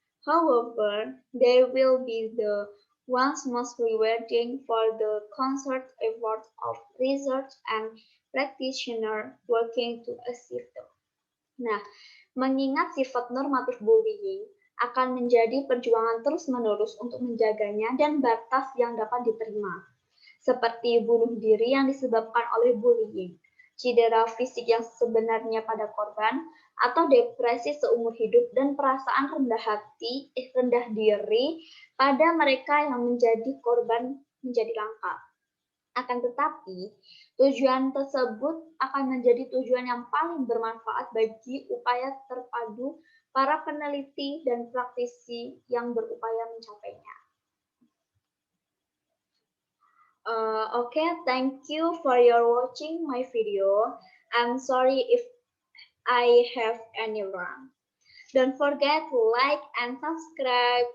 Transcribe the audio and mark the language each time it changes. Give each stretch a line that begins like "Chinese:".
English: However, they will be the ones most rewarding for the concerted efforts of research and practitioners working to achieve them.
Indonesian: Nah, mengingat sifat normatif bullying akan menjadi perjuangan terus-menerus untuk menjaganya dan batas yang dapat diterima, seperti bunuh diri yang disebabkan oleh bullying, cedera fisik yang sebenarnya pada korban, atau depresi seumur hidup dan perasaan rendah diri pada mereka yang menjadi korban menjadi langka. Akan tetapi, tujuan tersebut akan menjadi tujuan yang paling bermanfaat bagi upaya terpadu para peneliti dan praktisi yang berupaya mencapainya.
English: Okay, thank you for your watching my video. I'm sorry if I have any wrong. Don't forget to like and subscribe.